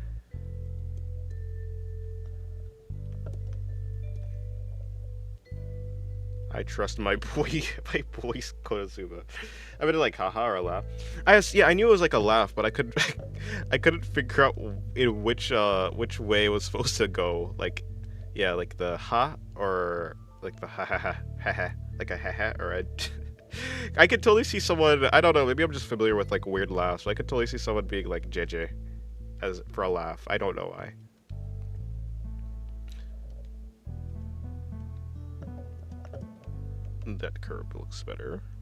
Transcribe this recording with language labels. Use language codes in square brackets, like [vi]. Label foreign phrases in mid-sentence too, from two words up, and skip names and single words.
[en] I trust my boy, Konosuba. I mean, like, haha or a laugh. I knew it was like a laugh, but I couldn't figure out in which way it was supposed to go. Like, yeah, like the ha or like the ha ha ha ha ha, like a ha ha or a. I could totally see someone. I don't know. Maybe I'm just familiar with like weird laughs. I could totally see someone being like JJ, as for a laugh. I don't know why. That curve looks better.